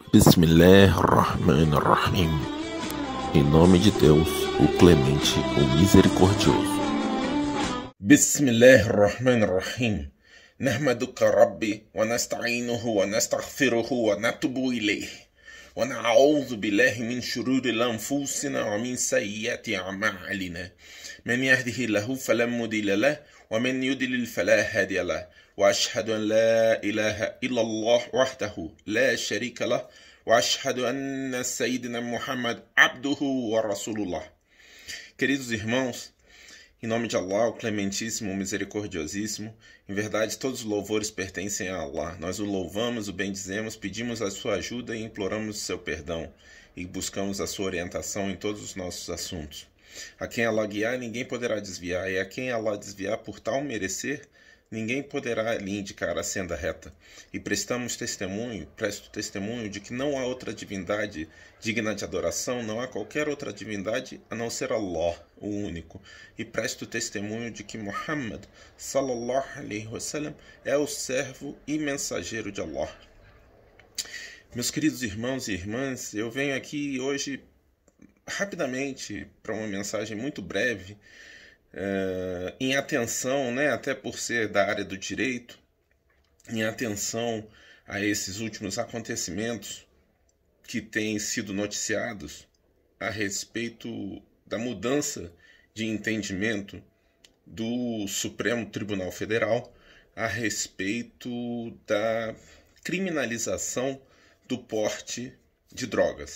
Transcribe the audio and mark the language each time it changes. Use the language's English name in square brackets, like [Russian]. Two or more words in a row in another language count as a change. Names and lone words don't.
[Arabic] بسم الله الرحمن الرحيم. [Portuguese] Em nome de Deus, o Clemente, o Misericordioso. [Arabic] بسم الله الرحمن الرحيم. نحمدك ربي ونستعينه ونستغفره ونتوب إليه ونعوذ بالله من شرور أنفسنا ومن سيئات أعمالنا من يهده الله فلا مضل له ومن يضلل فلا هادي له وأشهد أن لا إله إلا الله وحده لا شريك له وأشهد أن سيدنا محمد عبده ورسول الله. [Portuguese] Queridos irmãos, em nome de Allah, o Clementíssimo, o Misericordiosíssimo, em verdade todos os louvores pertencem a Allah. Nós o louvamos, o bendizemos, pedimos a sua ajuda e imploramos o seu perdão e buscamos a sua orientação em todos os nossos assuntos. A quem Allah guiar, ninguém poderá desviar, e a quem Allah desviar por tal merecer, ninguém poderá lhe indicar a senda reta. E presto testemunho de que não há outra divindade digna de adoração, não há qualquer outra divindade a não ser Allah, o único. E presto testemunho de que Muhammad, [Arabic] صلى الله عليه وسلم, [Portuguese] é o servo e mensageiro de Allah. Meus queridos irmãos e irmãs, eu venho aqui hoje rapidamente para uma mensagem muito breve, em atenção, até por ser da área do direito, em atenção a esses últimos acontecimentos que têm sido noticiados a respeito da mudança de entendimento do Supremo Tribunal Federal a respeito da criminalização do porte de drogas.